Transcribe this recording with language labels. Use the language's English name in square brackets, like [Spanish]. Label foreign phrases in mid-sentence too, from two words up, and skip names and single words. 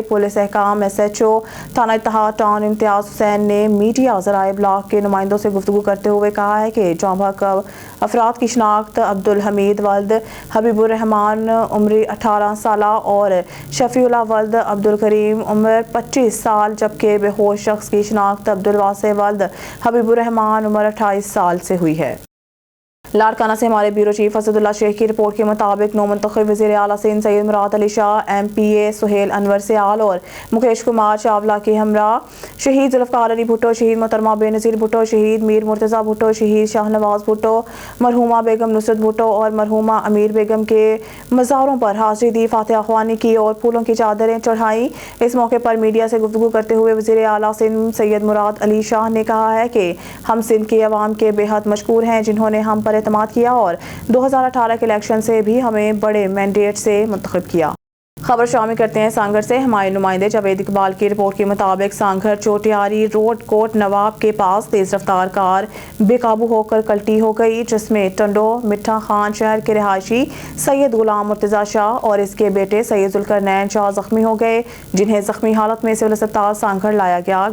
[Urdu] پولیس احکام SHO تھانہ اتحاد ٹاؤن امتیاز حسین نے میڈیا ذرائع بلاک کے نمائندوں سے گفتگو کرتے ہوئے کہا ہے کہ جانباک افراد کی شناخت عبدالحمید ولد حبیب الرحمان عمر 18 سال اور شفیع اللہ ولد عبدالکریم عمر 25 سال، جبکہ بے ہوش شخص کی شناخت عبدالواسع ولد حبیب الرحمان عمر 28 سال سے ہوئی ہے. لاڑکانہ سے ہمارے بیورو چیف اسد اللہ شیخ کی رپورٹ کے مطابق نومنتخب وزیر اعلیٰ سندھ سید مراد علی شاہ، MPA سہیل انور سیال اور مکیش کمار چاولہ کے ہمراہ شہید ذوالفقار علی بھٹو، شہید محترمہ بینظیر بھٹو، شہید میر مرتضیٰ بھٹو، شہید شاہنواز بھٹو، مرحومہ بیگم نصرت بھٹو اور مرحومہ امیر بیگم کے مزاروں پر حاضری دی، فاتحہ خوانی کی اور پھولوں کی چادریں چڑھائی. اس موقع پر میڈیا سے گفتگو کرتے ہوئے وزیر اعلیٰ سندھ سید مراد علی شاہ نے کہا ہے کہ ہم سندھ کے عوام کے بے حد مشکور ہیں، جنہوں نے ہم پر اعتماد کیا اور 2018 کے الیکشن سے بھی ہمیں بڑے مینڈیٹ سے منتخب کیا. خبر شامل کرتے ہیں سانگھڑ سے۔ ہمارے نمائندے جاوید اقبال کی رپورٹ کے مطابق سانگھڑ چوٹیاری روڈ کوٹ نواب کے پاس تیز رفتار کار بے قابو ہو کر قلٹی ہو گئی، جس میں ٹنڈو مٹھا خان شہر کے رہائشی سید غلام مرتضیٰ شاہ اور اس کے بیٹے سید ذوالقرنین شاہ زخمی ہو گئے، جنہیں زخمی حالت میں سول اسپتال سانگھڑ لایا گیا.